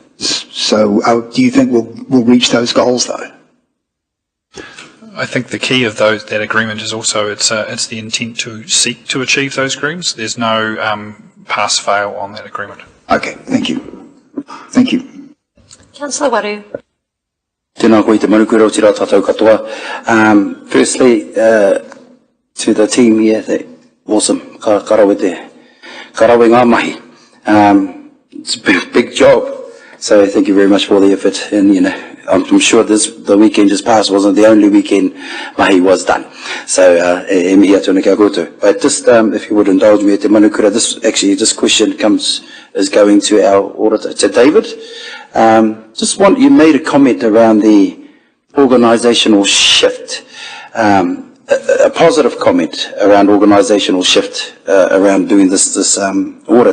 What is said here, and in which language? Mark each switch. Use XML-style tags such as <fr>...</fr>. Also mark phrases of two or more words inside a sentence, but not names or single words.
<en>So do you think we'll reach those goals, though? I think the key of that agreement is also it's the intent to seek to achieve those agreements. There's no pass-fail on that agreement. Okay, thank you. Thank you. Councillor Waru.</en> <mi>Tēnā koe te manukura o tira tātou katoa.</mi> <en>Firstly, to the team here, awesome.</en> <mi>Karawe ngā mahi.</mi> <en>It's a big job. So thank you very much for the effort. And, you know, I'm sure the weekend just passed wasn't the only weekend mahi was done. So,</en> <mi>e mihi atu ana kia koutou.</mi> <en>But just, if you would indulge me at</en> <mi>te manukura,</mi> <en>this question is going to our auditor, to David. You made a comment around the organisational shift, a positive comment around organisational shift around doing this audit.</en>